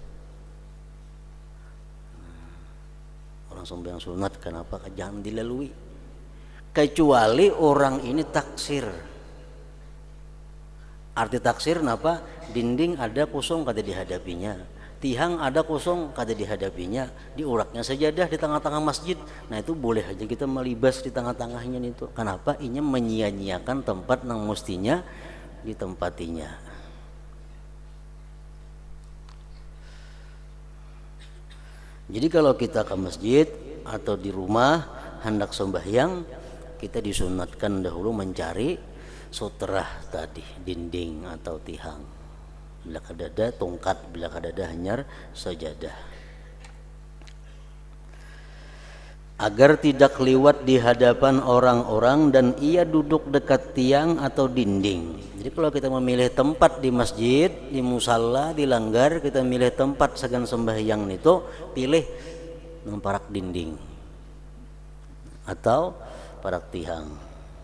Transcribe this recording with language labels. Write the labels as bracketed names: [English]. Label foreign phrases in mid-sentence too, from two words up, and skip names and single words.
[Indonesian] Orang sembahyang sunat, kenapa? Jangan dilalui. Kecuali orang ini taksir. [Banjar] Arti taksir kenapa? Dinding ada kosong kada dihadapinya, tihang ada kosong kada dihadapinya, diuraknya sajadah di tengah-tengah masjid. [Indonesian] Nah, itu boleh aja kita melibas di tengah-tengahnya itu. Kenapa? Ini menyia-nyiakan tempat yang mestinya ditempatinya. Jadi kalau kita ke masjid atau di rumah hendak sembahyang, kita disunatkan dahulu mencari sutrah tadi, dinding atau tihang. [Banjar] Bila kada ada tungkat, bila kada ada hanyar sajadah. [Indonesian] Agar tidak liwat di hadapan orang-orang dan ia duduk dekat tiang atau dinding. [Banjar] Jadi kalau kita memilih tempat di masjid, di musalla, di langgar, kita milih tempat segan sembahyang itu, pilih parak dinding atau parak tihang.